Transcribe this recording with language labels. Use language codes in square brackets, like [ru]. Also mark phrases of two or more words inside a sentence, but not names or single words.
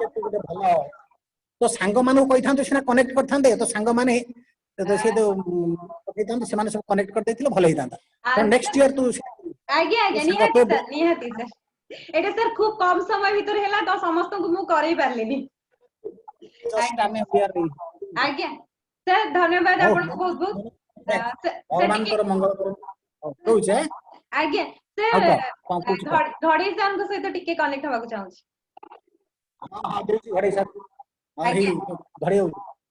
[or] ଉପଲକ୍ଷେ ତୁ ଗୋଟେ ଭଲ ତୋ ସାଙ୍ଗମାନଙ୍କୁ କହିଥାନ୍ତୁ ସିନା କନେକ୍ଟ କରିଥାନ୍ତେ ତୋ ସାଙ୍ଗମାନେ ସେ ଯୋଉ ପକେଇଥାନ୍ତୁ ସେମାନେ ସବୁ କନେକ୍ଟ କରିଦେଇଥିଲେ ଭଲ ହେଇଥାନ୍ତା। ତେଣୁ [en] next year [or] ତୁ ଆଜ୍ଞା ତୋ ଆଜ୍ଞା ସାଙ୍ଗ ନିହାତି ତୋ ସାର୍ ନିହାତି ସାର୍ ଏଇଟା ସାର୍ ଖୁବ କମ ସମୟ ଭିତରେ ହେଲା ତ ସମସ୍ତଙ୍କୁ ମୁଁ କରେଇ ପାରିଲିନି। ଜଷ୍ଟ ଆଜ୍ଞା ଆମେ [en] we are ready। [or] ଆଜ୍ଞା ସାର୍ ଧନ୍ୟବାଦ ହଉ ଆପଣଙ୍କୁ ବହୁତ ବହୁତ ସାର୍ ଟିକେ ଭଗବାନଙ୍କର ମଙ୍ଗଳ କରୁ। ହଉ ରହୁଛି ଆଁ। ଆଜ୍ଞା ଆଉ ସାର୍ କଣ କହୁଛୁ କହ। ଘଡେଇ ସାରଙ୍କ ସହିତ ଟିକେ କନେକ୍ଟ ହବାକୁ ଚାହୁଁଛି। ହଁ ଦଉଛି ଘଡେଇ ସାର୍ ହଁ ଆଜ୍ଞା ହେଇ ଘଡେଇ ହଉଛି।